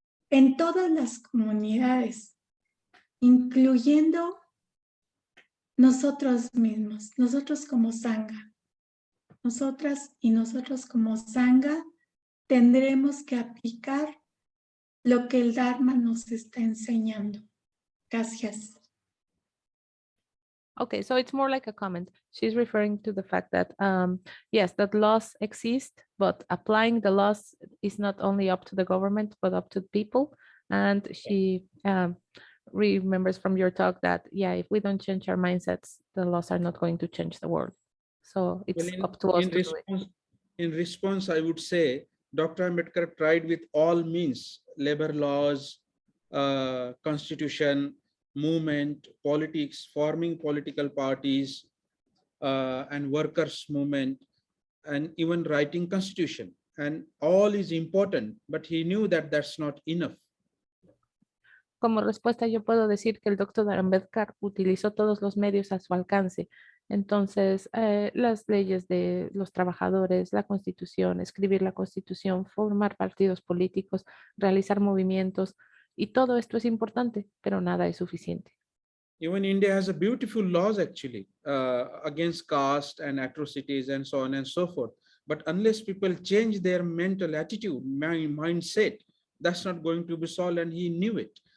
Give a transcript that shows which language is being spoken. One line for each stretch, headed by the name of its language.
Spanish: En todas las comunidades, incluyendo nosotros mismos, nosotros como Sangha, nosotras y nosotros como Sangha, tendremos que aplicar lo que el Dharma nos está enseñando. Gracias.
English: Okay, so it's more like a comment. She's referring to the fact that, yes, that laws exist, but applying the laws is not only up to the government, but up to people. And she remembers from your talk that, yeah, if we don't change our mindsets, the laws are not going to change the world. So it's up to us to do it. In response, I would say, Dr. Ambedkar tried with all means, labor laws, constitution, movement, politics, forming political parties, and workers' movement, and even writing constitution. And all is important, but he knew that that's not enough.
Spanish: Como respuesta, yo puedo decir que el doctor Ambedkar utilizó todos los medios a su alcance. Entonces, las leyes de los trabajadores, la constitución, escribir la constitución, formar partidos políticos, realizar movimientos, y todo esto es importante, pero nada es suficiente.
English: Even India has a beautiful laws actually against caste and atrocities and so on and so forth. But unless people change their mental attitude, mindset, that's not going to be solved, and he knew it.